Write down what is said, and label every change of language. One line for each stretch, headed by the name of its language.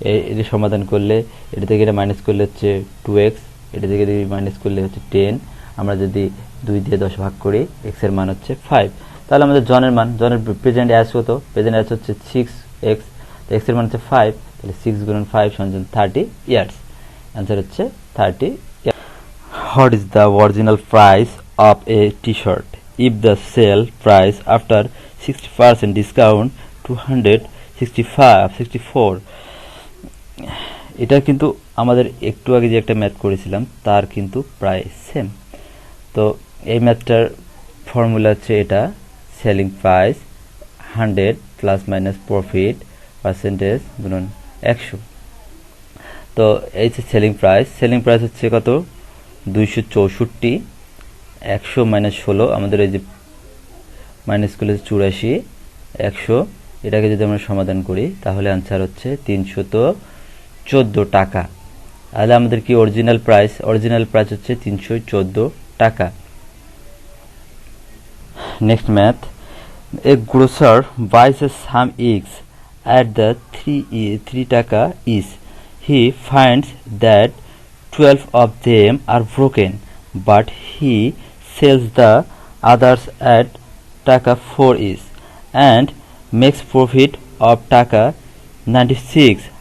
Bangla: এটি সমাধান করলে এটা থেকে এটা মাইনাস করলে হচ্ছে 2x, এটা থেকে মাইনাস করলে হচ্ছে 10। আমরা যদি 2 দিয়ে 10 ভাগ করি, x এর মান হচ্ছে 5। তাহলে আমাদের জনের প্রেজেন্ট অ্যাজ কত? প্রেজেন্ট অ্যাজ হচ্ছে 6x, তো x এর মান হচ্ছে 5, তাহলে 6 গুণন 5 সমান 30 ইয়ার্স। অ্যান্সার হচ্ছে 30 years.
English: What is the original price of a t-shirt if the sale price after 60% discount 264?
Bangla: এটা কিন্তু আমাদের একটু আগে যে একটা ম্যাথ করেছিলাম তার কিন্তু প্রায় সেম। তো এই ম্যাথটার ফর্মুলা হচ্ছে এটা, selling price 100 plus minus profit percentage গুণন 100। তো এই যে সেলিং প্রাইস হচ্ছে কত? 264, 100 মাইনাস 16, আমাদের এই যে মাইনাস করলে 84, 100, এটাকে যদি আমরা সমাধান করি তাহলে আনসার হচ্ছে 314 টাকা। তাহলে আমাদের কি অরিজিনাল প্রাইস হচ্ছে 314 টাকা।
English: Next math, a grocer buys some eggs at the 3 taka each. He finds that 12 of them are broken, but he sells the others at taka 4 each and makes profit of taka 96.